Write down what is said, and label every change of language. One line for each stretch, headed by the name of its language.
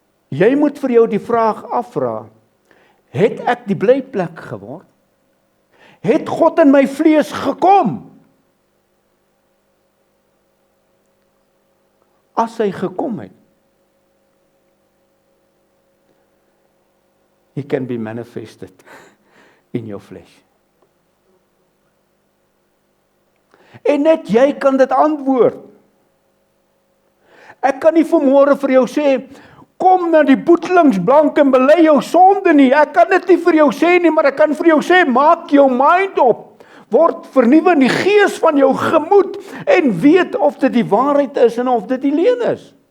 Afrikaans: Jy moet vir jou die vraag afvra, het ek die blyplek geword? Het God in my vlees gekom? As hy gekom het,
English: he can be manifested in your flesh.
Afrikaans: En net jy kan dit antwoord. Ek kan nie vanmôre vir jou sê, kom na die boetelingsbank en bely jou sonde nie. Ek kan dit nie vir jou sê nie, maar ek kan vir jou sê, maak jou mind op. Word vernuwe in die gees van jou gemoed en weet of dit die waarheid is en of dit die leuen is.